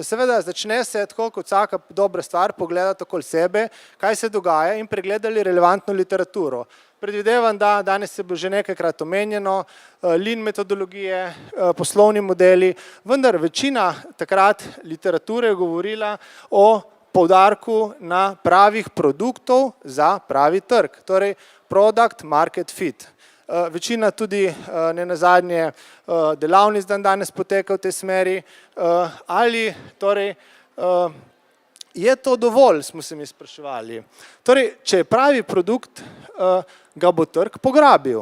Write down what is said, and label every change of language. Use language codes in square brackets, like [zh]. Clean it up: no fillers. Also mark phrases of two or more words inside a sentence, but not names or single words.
[sl] Seveda začne se tako kot vsaka dobra stvar pogledati okoli sebe, kaj se dogaja in pregledali relevantno literaturo. Predvidevam, da danes se bo že nekajkrat omenjeno, lean metodologije, poslovni modeli, vendar večina takrat literature je govorila o poudarku na pravih produktov za pravi trg, torej [en] product market fit. [sl] Večina tudi nenazadnje delavnic danes poteka v tej smeri, ali torej je to dovolj, smo se mi spraševali. Torej, če je pravi produkt, ga bo trg pograbil.